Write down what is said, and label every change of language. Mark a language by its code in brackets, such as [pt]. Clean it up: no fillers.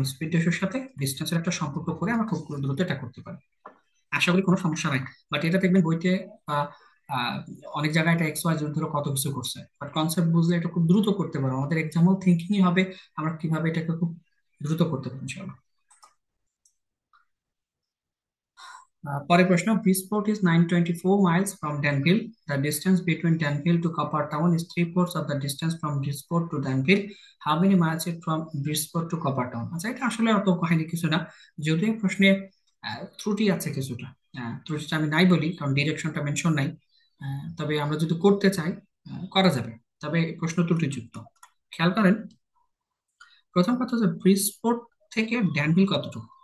[bn] Speed রেশিওর সাথে ডিস্টেন্সের একটা সম্পর্ক করে আমরা খুব দ্রুত এটা করতে পারি। আশা করি কোনো সমস্যা নাই। বাট এটা দেখবেন বইতে বা আহ, অনেক জায়গায় এটা এক্স ওয়াই জেড ধরে কত কিছু করছে, বাট কনসেপ্ট বুঝলে এটা খুব দ্রুত করতে পারবো। আমাদের এক্সাম্পল থিঙ্কিংই হবে আমরা কিভাবে এটাকে খুব দ্রুত করতে পারি ইনশাআল্লাহ। পরের প্রশ্ন, [en] Bridgeport is 924 miles from Danville. The distance between Danville to Copper Town is three-fourths of the distance from Bridgeport to Danville. How many miles is from Bridgeport to Copper Town? [bn] আচ্ছা, এটা আসলে অত কাহিনী কিছু না, যদিও প্রশ্নে ত্রুটি আছে কিছুটা। ত্রুটিটা আমি নাই বলি, কারণ ডিরেকশনটা মেনশন নাই। তবে আমরা যদি করতে চাই, করা যাবে। তবে প্রশ্ন ত্রুটিযুক্ত। খেয়াল করেন, প্রথম কথা হচ্ছে ব্রিজপোর্ট থেকে ড্যানভিল কতটুকু?